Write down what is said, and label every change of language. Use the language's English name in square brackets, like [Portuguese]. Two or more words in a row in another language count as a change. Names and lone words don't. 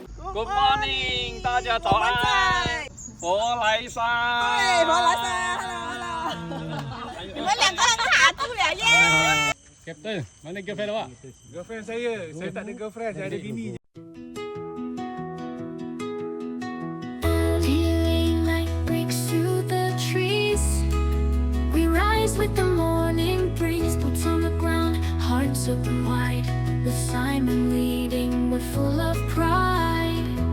[English] Good morning， [Chinese] 大家早安。佛莱山。对，佛莱山，hello， 你们两个人卡住了耶。 [Malay] Captain, mana girlfriend awak? Girlfriend saya tak ada girlfriend, saya ada bini je. [English] With the morning breeze, boots on the ground, hearts open wide. With Simon leading, we're full of pride.